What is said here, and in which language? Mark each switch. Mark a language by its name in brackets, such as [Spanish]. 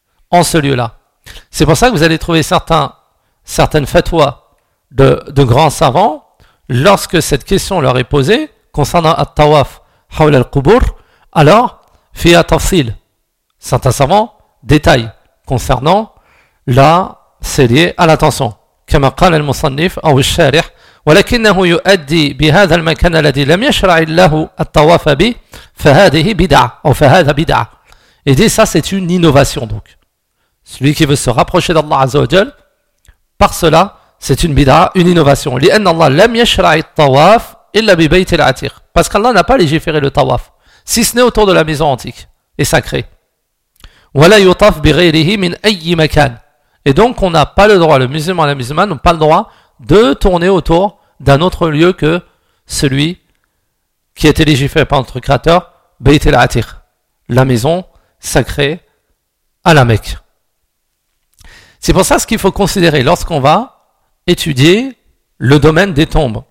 [French] En ce lieu-là. C'est pour ça que vous allez trouver certaines fatwas de grands savants, lorsque cette question leur est posée concernant At-Tawaf Hawla Al-Qubur, alors, Fiya Tafsil, certains savants détaillent concernant la série à l'attention. [Arabic] كما قال المصنف أو الشارح ولكنه يؤدي بهذا المكان الذي لم يشرع الله الطواف به فهذه بدعة أو فهذا بدعة. [French] Et dit ça c'est une innovation donc. Celui qui veut se rapprocher d'Allah Azza wa Jal, par cela c'est une bidah, une innovation. [Arabic] لأن الله لم يشرع الطواف إلا ببيت العتيق. [French] Parce qu'Allah n'a pas légiféré le tawaf, si ce n'est autour de la maison antique et sacrée. [Arabic] ولا يطاف بغيره من أي مكان. [French] Et donc, on n'a pas le droit, le musulman et la musulmane n'ont pas le droit de tourner autour d'un autre lieu que celui qui a été légiféré par notre créateur, Bayt al-Atir, la maison sacrée à la Mecque. C'est pour ça ce qu'il faut considérer lorsqu'on va étudier le domaine des tombes.